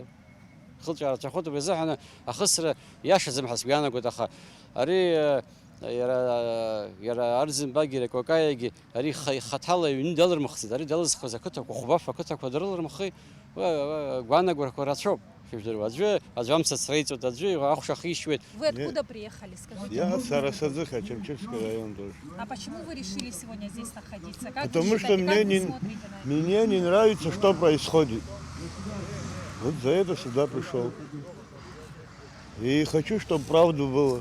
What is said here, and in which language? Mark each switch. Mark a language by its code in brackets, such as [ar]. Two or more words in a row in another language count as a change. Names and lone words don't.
[ab] Хылҿиаа рацәахоит, убри азыҳәан ахысра иашаӡам ҳәа сҩанагоит, аха ари иара Арӡынбагьы Кәакаиагьы ари хаҭала иҩны далырмыхӡеит. Ари далызхыз ақыҭақәа, хәбаф ақыҭақәа дрылырмыхи, гәаанагарақәа рацәоуп. Аӡәы амца среиҵоит, аӡәы ахәша ахишьуеет. [ru] Вы откуда приехали, скажите? Я с Арасаӡыха, Чемчевский район тоже. А почему вы решили сегодня здесь находиться? Потому что мне не нравится, что происходит. Вот за это сюда пришел. И хочу, чтобы правду было.